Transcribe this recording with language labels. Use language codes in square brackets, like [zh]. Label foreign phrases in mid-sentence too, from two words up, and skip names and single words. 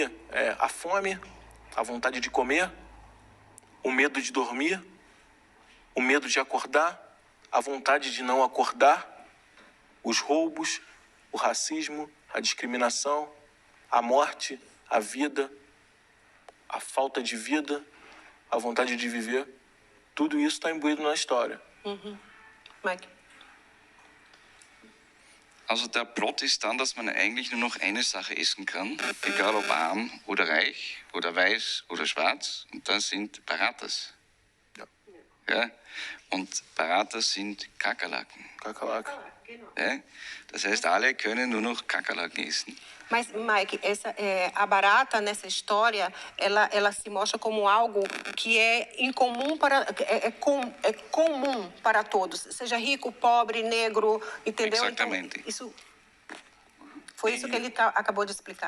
[pt] A fome, a vontade de comer, o medo de dormir, o medo de acordar, a vontade de não acordar, os roubos, o racismo, a discriminação, a morte, a vida, a falta de vida, a vontade de viver. Tudo isso está imbuído na história. Mike? [de] Also der Plot ist dann, dass man eigentlich nur noch eine Sache essen kann, egal ob arm oder reich oder weiß oder schwarz, und das sind Baratas. Ja? Und Baratas sind Kakerlaken. Kakerlaken. Ja? Das heißt, alle können nur noch Kakerlaken essen. [pt] Mas, Mike, a barata nessa história, ela se mostra como algo que é incomum comum para todos, seja rico, pobre, negro, entendeu? Exatamente. Então, foi isso que ele acabou de explicar.